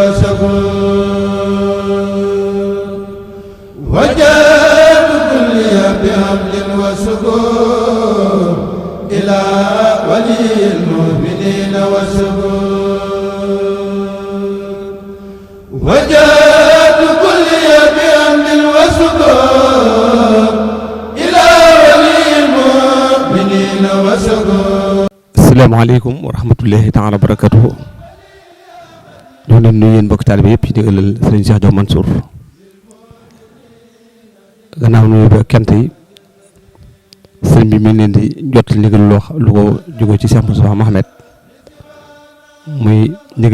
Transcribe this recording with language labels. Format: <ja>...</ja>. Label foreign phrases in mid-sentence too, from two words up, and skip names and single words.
<ar>وشكر وجهت كلي بحمد وشكر إلى ولي المؤمنين وشكر وجهت كلي بحمد وشكر إلى ولي المؤمنين وشكر. السلام عليكم ورحمة الله تعالى وبركاته.</ar> <wo>ñoo leen nuyu yéen mbokk taalibe yëpp ci ndigalal Serigne Cheikh Diaw Mansour. gannaaw nuyu ba kent yi sëriñ bi mi ngi leen di jot ndigal lu ko jóge ci Cheikh Moustapha Mohamed muy ndigal</wo>